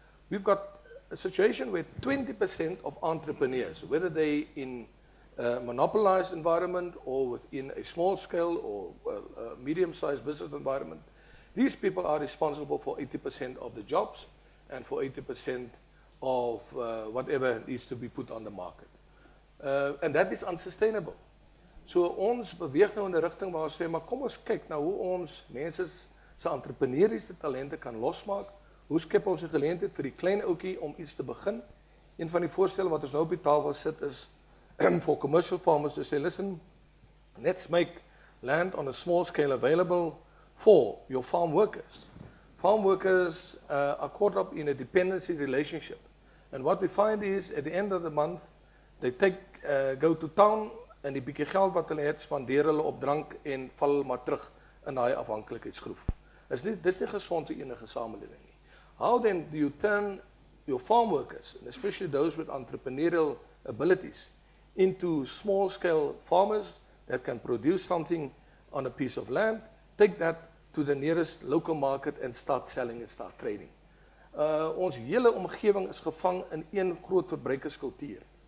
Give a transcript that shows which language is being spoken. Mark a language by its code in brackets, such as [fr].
[en] We've got a situation where 20% of entrepreneurs, whether they in a monopolized environment or within a small scale or a medium-sized business environment, these people are responsible for 80% of the jobs and for 80% of whatever needs to be put on the market. And that is unsustainable. [af] So ons beweeg nou in 'n rigting waar ons sê, maar kom ons kyk na hoe ons mense se entrepreneuriese talente kan losmaak. Hoe skep ons 'n geleentheid vir die klein ouetjie om iets te begin? Een van die voorstelle wat ons nou op die tafel sit is [en] for commercial farmers to say, listen, let's make land on a small scale available for your farm workers. Farm workers are caught up in a dependency relationship. And what we find is, at the end of the month, they go to town, [af] en die bietjie geld wat hulle het, spandeer hulle op drank en val maar terug in daai afhanklikheidsgroef. Dis nie gesond vir enige samelewing nie. [en] How then do you turn your farm workers, and especially those with entrepreneurial abilities, into small-scale farmers that can produce something on a piece of land, take that to the nearest local market and start selling and start trading. [af] Ons hele omgewing is gevang in een groot verbruikerskultuur.